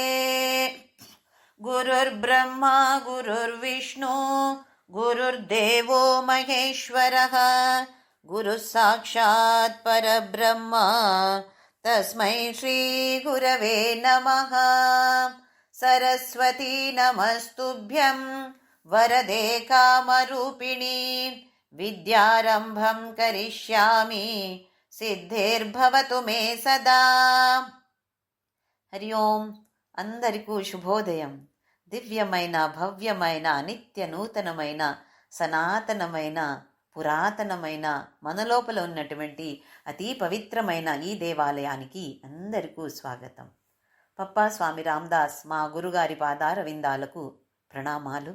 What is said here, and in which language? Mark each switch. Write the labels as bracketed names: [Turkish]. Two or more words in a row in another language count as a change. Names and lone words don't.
[Sanskrit] गुरुर्ब्रह्मा गुरुर्विष्णु गुरुर्देवो महेश्वरः गुरुः साक्षात् परब्रह्म तस्मै श्रीगुरवे नमः। सरस्वती नमस्तुभ्यं वरदे कामरूपिणी विद्यारम्भं करिष्यामि सिद्धिर्भवतु मे सदा। हरि ओं [Telugu] అందరికీ శుభోదయం. దివ్యమైన భవ్యమైన నిత్య నూతనమైన సనాతనమైన పురాతనమైన మనలోపల ఉన్నటువంటి అతి పవిత్రమైన ఈ దేవాలయానికి అందరికీ స్వాగతం. పప్పా స్వామి రామదాస్ మా గురుగారి పాదార విందాలకు ప్రణామాలు.